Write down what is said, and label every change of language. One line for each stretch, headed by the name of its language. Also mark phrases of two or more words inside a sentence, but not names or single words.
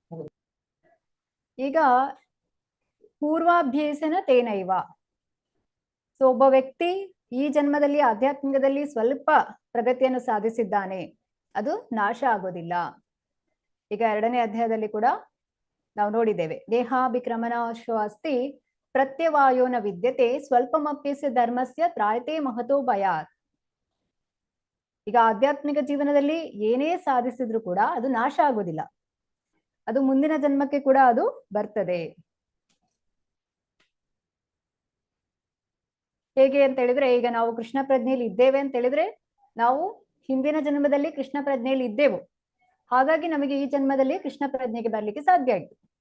Sanskrit: ಈಗ ಪೂರ್ವಾಭ್ಯಾಸನ ತೇನೈವ.
Kannada: ಸೊ ಒಬ್ಬ ವ್ಯಕ್ತಿ ಈ ಜನ್ಮದಲ್ಲಿ ಆಧ್ಯಾತ್ಮಿಕದಲ್ಲಿ ಸ್ವಲ್ಪ ಪ್ರಗತಿಯನ್ನು ಸಾಧಿಸಿದ್ದಾನೆ, ಅದು ನಾಶ ಆಗೋದಿಲ್ಲ. ಈಗ 2ನೇ ಅಧ್ಯಾಯದಲ್ಲಿ ಕೂಡ ನಾವು ನೋಡಿದ್ದೇವೆ,
Sanskrit: ದೇಹಾಭಿಕ್ರಮಣಾಶೋ ಅಸ್ತಿ ಪ್ರತ್ಯವಾಯೋನ ವಿದ್ಯತೆ ಸ್ವಲ್ಪಮಪ್ಯಸ್ಯ ಧರ್ಮಸ್ಯ ತ್ರಾಯತೆ ಮಹತೋ ಭಯಾತ್.
Kannada: ಈಗ ಆಧ್ಯಾತ್ಮಿಕ ಜೀವನದಲ್ಲಿ ಏನೇ ಸಾಧಿಸಿದ್ರು ಕೂಡ ಅದು ನಾಶ ಆಗೋದಿಲ್ಲ, ಅದು ಮುಂದಿನ ಜನ್ಮಕ್ಕೆ ಕೂಡ ಅದು ಬರ್ತದೆ. ಹೇಗೆ ಅಂತ ಹೇಳಿದ್ರೆ ಈಗ ನಾವು ಕೃಷ್ಣ ಪ್ರಜ್ಞೆಯಲ್ಲಿ ಇದ್ದೇವೆ ಅಂತ ಹೇಳಿದ್ರೆ ನಾವು ಹಿಂದಿನ ಜನ್ಮದಲ್ಲಿ ಕೃಷ್ಣ ಪ್ರಜ್ಞೆಯಲ್ಲಿ ಇದ್ದೆವು, ಹಾಗಾಗಿ ನಮಗೆ ಈ ಜನ್ಮದಲ್ಲಿ ಕೃಷ್ಣ ಪ್ರಜ್ಞೆಗೆ ಬರ್ಲಿಕ್ಕೆ ಸಾಧ್ಯ ಆಯ್ತು.